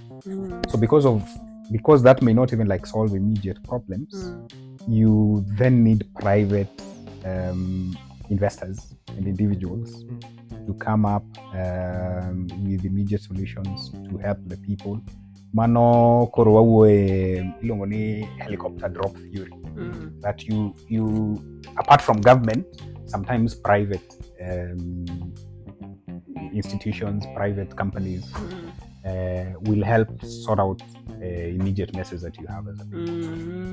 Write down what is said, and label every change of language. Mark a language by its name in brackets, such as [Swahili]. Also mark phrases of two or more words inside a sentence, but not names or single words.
[English] So because that may not even like solve immediate problems, you then need private investors and individuals to come up with immediate solutions to help the people. [Luo (Kenya and Tanzania)] Mano koro wawuoyo ilongo ni [English] helicopter drop theory. That you apart from government, sometimes private institutions, private companies will help sort out immediate messes that you have as a people.